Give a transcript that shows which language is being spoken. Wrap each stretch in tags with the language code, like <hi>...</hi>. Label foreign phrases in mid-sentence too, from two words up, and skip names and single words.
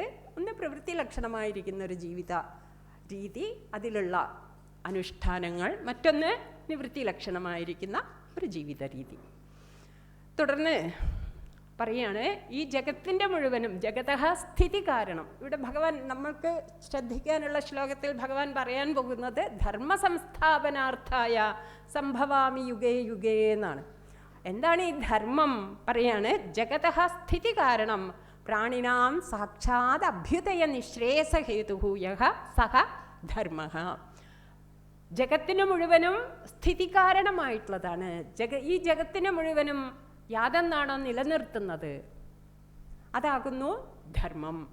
<ml>ഒന്ന് പ്രവൃത്തി ലക്ഷണമായിരിക്കുന്ന ഒരു ജീവിത രീതി, അതിലുള്ള അനുഷ്ഠാനങ്ങൾ. മറ്റൊന്ന് നിവൃത്തി ലക്ഷണമായിരിക്കുന്ന ഒരു ജീവിത രീതി. തുടർന്ന് പറയാണ്, ഈ ജഗത്തിൻ്റെ മുഴുവനും</ml> <sa>ജഗതഃ സ്ഥിതി കാരണം.</sa> <ml>ഇവിടെ ഭഗവാൻ, നമ്മൾക്ക് ശ്രദ്ധിക്കാനുള്ള ശ്ലോകത്തിൽ ഭഗവാൻ പറയാൻ പോകുന്നത്</ml> <sa>ധർമ്മ സംസ്ഥാപനാർത്ഥായ സംഭവാമി യുഗേ യുഗേ</sa> <ml>എന്നാണ്. എന്താണ് ഈ ധർമ്മം?</ml> <sa>പറയാണ്, ജഗതഃ സ്ഥിതി കാരണം പ്രാണിനാം സാക്ഷാത് അഭ്യുദയ നിശ്രേയസഹേതു യഃ സഹ ധർമ്മഃ.</sa> <ml>ജഗത്തിന് മുഴുവനും സ്ഥിതി കാരണമായിട്ടുള്ളതാണ്. ഈ ജഗത്തിന് മുഴുവനും യാതൊന്നാണോ നിലനിർത്തുന്നത്, അതാകുന്നു ധർമ്മം.</ml>